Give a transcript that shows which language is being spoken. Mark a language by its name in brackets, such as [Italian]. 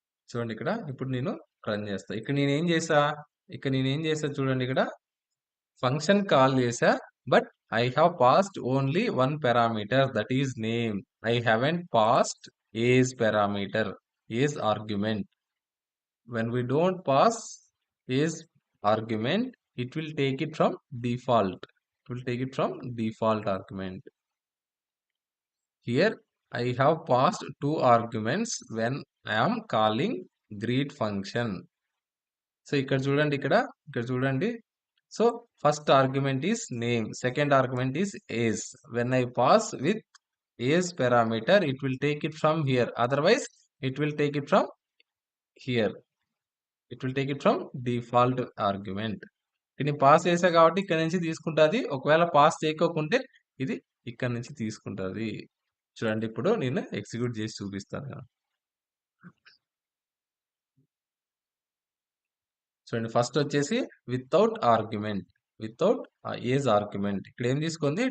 [Telugu] చూడండి ఇక్కడ ఇప్పుడు నేను రన్ చేస్తా. ఇక్కడ నేనేం చేసా చూడండి. ఇక్కడ ఫంక్షన్ కాల్ చేసా. [English] But I have passed only one parameter that is name. I haven't passed age parameter, age argument. When we don't pass is argument, it will take it from default. It will take it from default argument. Here I have passed two arguments when I am calling greet function. So [Telugu] ఇక్కడ చూడండి. [English] So first argument is name, second argument is age. When I pass with age parameter, it will take it from here. Otherwise, it will take it from here. It will take it from default argument. [Telugu] దీన్ని pass చేసా కాబట్టి ఇక్కడ నుంచి తీసుకుంటుంది. ఒకవేళ pass చేయకోకుంటే ఇది ఇక్కడ నుంచి తీసుకుంటుంది. చూడండి ఇప్పుడు నేను ఎగ్జిక్యూట్ చేసి చూపిస్తాను. చూడండి ఫస్ట్ వచ్చేసి [English] Without argument, without age argument. [Telugu] ఇక్కడ ఏం తీసుకుంది?